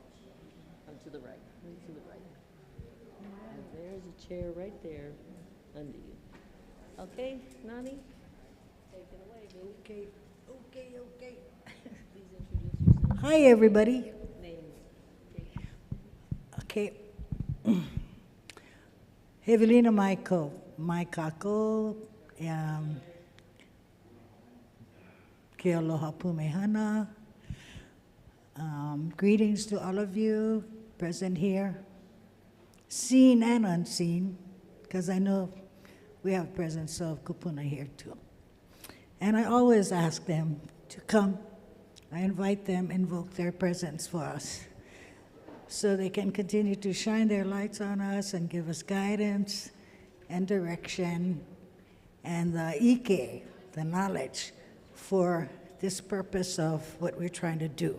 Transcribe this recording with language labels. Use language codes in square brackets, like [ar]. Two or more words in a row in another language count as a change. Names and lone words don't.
[en] Come to the right, move to the right. And there's a chair right there under you. Okay, Nani? Take it away, baby. Okay. Please introduce yourself. Hi, everybody. Names. [haw] Okay. Evelina Michael, my kako, ke aloha pumehana. [en] Greetings to all of you present here, seen and unseen, because I know we have presence of kupuna here too. And I always ask them to come. I invite them, invoke their presence for us, so they can continue to shine their lights on us and give us guidance and direction and the ike, the knowledge, for this purpose of what we're trying to do.